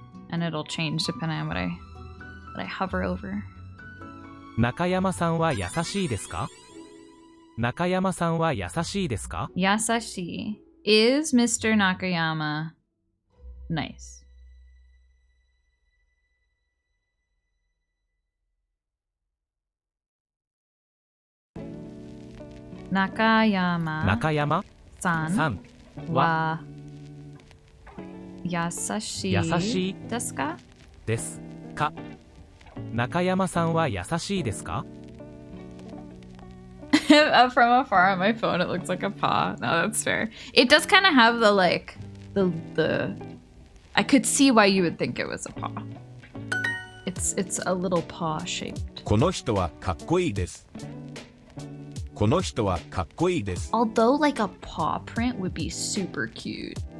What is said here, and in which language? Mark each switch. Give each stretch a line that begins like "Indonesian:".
English: And it'll change depending on what I hover over.
Japanese: 中山さんは優しいですか？中山さんは優しいですか？ Yasashi.
English: Is Mr. Nakayama nice?
Japanese: Nakayama 中山 san さん wa yasashi 優しい desu ka? ですか？中山さんは優しいですか？
English: From afar on my phone, it looks like a paw. No, that's fair. It does kind of have the like the. I could see why you would think it was a paw. It's a little paw shaped.
Japanese: この人はかっこいいです。この人はかっこいいです。
English: Although like a paw print would be super cute.